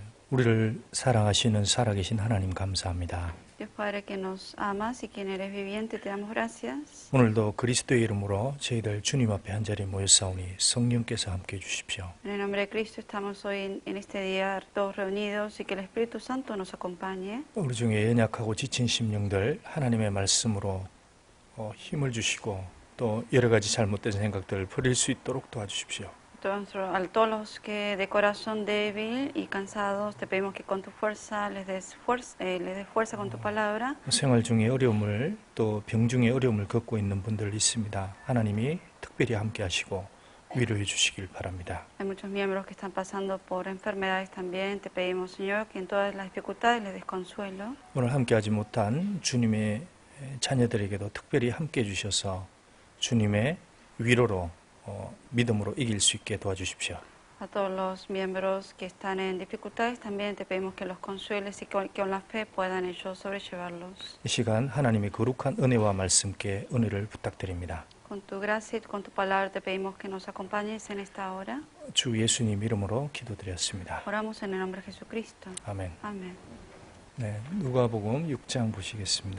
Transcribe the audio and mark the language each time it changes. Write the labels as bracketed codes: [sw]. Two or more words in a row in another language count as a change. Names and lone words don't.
[ko] 우리를 사랑하시는 살아계신 하나님 감사합니다. [es] Dios Padre que nos amas y quien eres viviente, te damos gracias. [ko] 오늘도 그리스도의 이름으로 저희들 주님 앞에 한자리에 모였사오니 성령께서 함께해 주십시오. [es] En el nombre de Cristo estamos hoy en este día todos reunidos y que el Espíritu Santo nos acompañe. [ko] 우리 중에 연약하고 지친 심령들 하나님의 말씀으로 힘을 주시고 또 여러 가지 잘못된 생각들을 버릴 수 있도록 도와주십시오. [es] A todos los que de corazón débil y cansados, te pedimos que con tu fuerza les des fuerza con tu palabra. [ko] 생활 중에 어려움을 또 병 중에 어려움을 겪고 있는 분들 있습니다. 하나님이 특별히 함께 하시고 위로해 주시길 바랍니다. [es] Hay muchos miembros que están pasando por enfermedades también. Te pedimos, Señor, que en todas las dificultades les des consuelo. [ko] 오늘 함께하지 못한 주님의 자녀들에게도 특별히 함께 해주셔서 주님의 위로로 믿음으로 이길 수 있게 도와주십시오. [es] A todos los miembros que están en dificultades también te pedimos que los consueles y que con la fe puedan ellos sobrellevarlos. [ko] 이 시간 하나님의 거룩한 은혜와 말씀께 은혜를 부탁드립니다. [es] Con tu gracia y con tu palabra te pedimos que nos acompañes en esta hora. [ko] 주 예수님 이름으로 기도드렸습니다. [es] Oramos en el nombre de Jesucristo. [ko] 아멘. [es] Amén. [ko] 네, 누가복음 6장 보시겠습니다.